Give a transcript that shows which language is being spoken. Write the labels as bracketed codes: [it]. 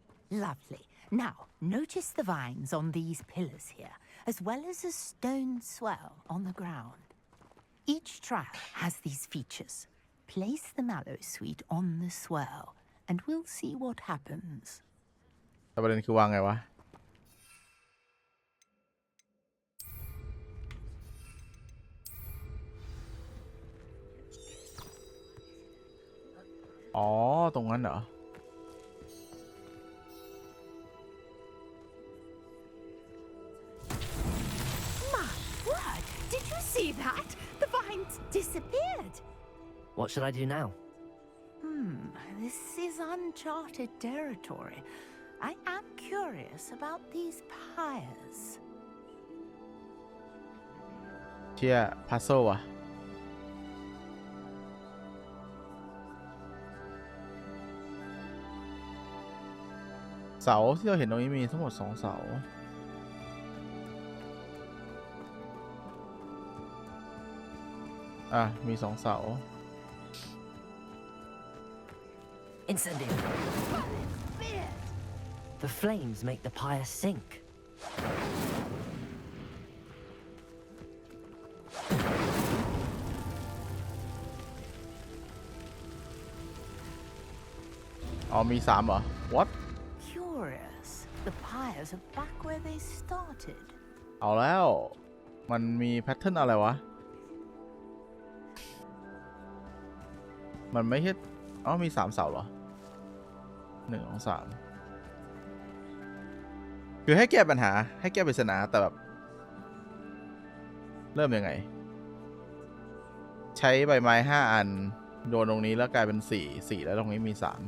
[en] Lovely. Now, notice the vines on these pillars here, as well as a stone swell on the ground. Each trial has these features. Place the mallow sweet on the swell, and we'll see what happens. [th] แต่ประเด็นคือวางไงวะ อ๋อ ตรงนั้นเหรอ [en] My word! Did you see that? The vines disappeared. What should I do now? This is uncharted territory. I am curious about these pyres. [th] เชี่ยพัซโซว่ะ เสาที่เราเห็นตรงนี้มีทั้งหมด2 เสา มี2 เสา [en] Incendio. The flames make the pyre sink. [th] Oh, มี3เหรอ [en] What Curious. The pyres are back where they started. [th] เอาแล้ว มันมีแพทเทิร์นอะไรวะ มันไม่ใช่มี3 เสาเหรอ 1 2 3 คือให้แก้ปัญหาให้แก้ปริศนาแต่แบบ เริ่มยังไง ใช้ใบไม้5 อัน โดนตรงนี้แล้วกลายเป็น4แล้วตรงนี้มี3